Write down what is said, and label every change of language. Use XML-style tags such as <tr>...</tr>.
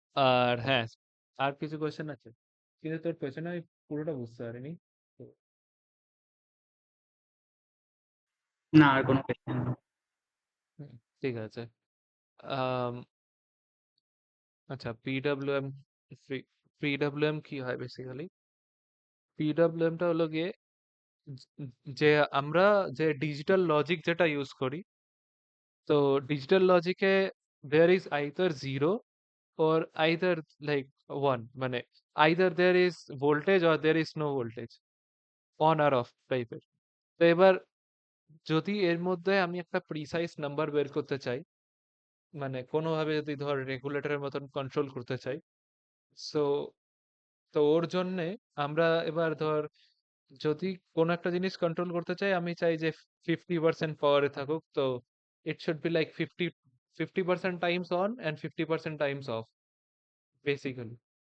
<bn>আর হ্যাঁ, আর কিছু কোয়েশ্চেন আছে, কিন্তু তোর কোয়েশ্চেন আমি পুরোটা বুঝতে পারিনি। তো না, আর কোনো question নেই। হুম, ঠিক আছে। আম, আচ্ছা, পিডব্লিউএম, পিডব্লিউএম কি হয় বেসিক্যালি? পিডব্লিউএমটা হলো গিয়ে যে আমরা যে ডিজিটাল লজিক যেটা ইউজ করি, তো digital লজিকে</bn> <en>there is either 0 or either like 1, মানে either there is voltage or there is no voltage, on or off টাইপের।</en> <bn>তো এবার যদি এর মধ্যে আমি একটা প্রিসাইজ নাম্বার বের করতে চাই, মানে কোনোভাবে যদি ধর রেগুলেটরের মতন কন্ট্রোল করতে চাই, সো তো ওর জন্যে আমরা এবার ধর যদি কোনো একটা জিনিস কন্ট্রোল করতে চাই, আমি চাই যে 50% পাওয়ারে থাকুক, তো</bn> <en>it should be like 50% times on and 50% times off</en> <bn>basically.</bn>